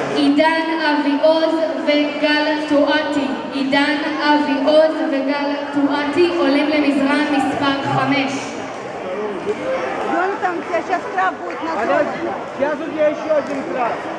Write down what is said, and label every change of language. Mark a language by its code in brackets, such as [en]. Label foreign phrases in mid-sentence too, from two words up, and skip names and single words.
[he] עידן אבי עוז וגל טואטי. עידן אבי עוז וגל טואטי עולים למזרן מספר 5. [ru] Там сейчас краб будет на зоне. Сейчас у тебя еще один краб.